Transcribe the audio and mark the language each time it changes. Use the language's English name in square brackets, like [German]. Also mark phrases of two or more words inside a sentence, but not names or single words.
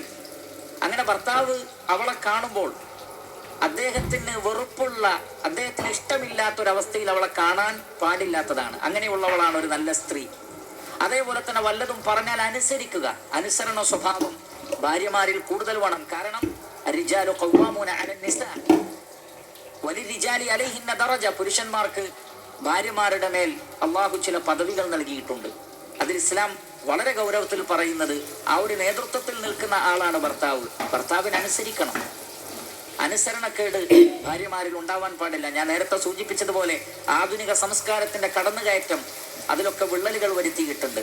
[Malayalam] അങ്ങനെ ഭർത്താവ് അവളെ കാണുമ്പോൾ അദ്ദേഹത്തിന് വെറുപ്പുള്ള, അദ്ദേഹത്തിന് ഇഷ്ടമില്ലാത്തൊരവസ്ഥയിൽ അവളെ കാണാൻ പാടില്ലാത്തതാണ്. അങ്ങനെയുള്ളവളാണ് ഒരു നല്ല സ്ത്രീ. അതേപോലെ തന്നെ വല്ലതും പറഞ്ഞാൽ അനുസരിക്കുക, അനുസരണ സ്വഭാവം ഭാര്യമാരിൽ കൂടുതൽ വേണം. [Arabic] കാരണം الرجال قوامون على النساء وللرجال عليهن درجة, [Malayalam] പുരുഷന്മാർക്ക് ഭാര്യമാരുടെ മേൽ അള്ളാഹു ചില പദവികൾ നൽകിയിട്ടുണ്ട്. അതിൽ ഇസ്ലാം വളരെ ഗൗരവത്തിൽ പറയുന്നത് ആ ഒരു നേതൃത്വത്തിൽ നിൽക്കുന്ന ആളാണ് ഭർത്താവ്. ഭർത്താവിനെ അനുസരിക്കണം. അനുസരണക്കേട് ഭാര്യമാരിൽ ഉണ്ടാവാൻ പാടില്ല. ഞാൻ നേരത്തെ സൂചിപ്പിച്ചതുപോലെ ആധുനിക സംസ്കാരത്തിന്റെ കടന്നുകയറ്റം അതിലൊക്കെ വിള്ളലുകൾ വരുത്തിയിട്ടുണ്ട്.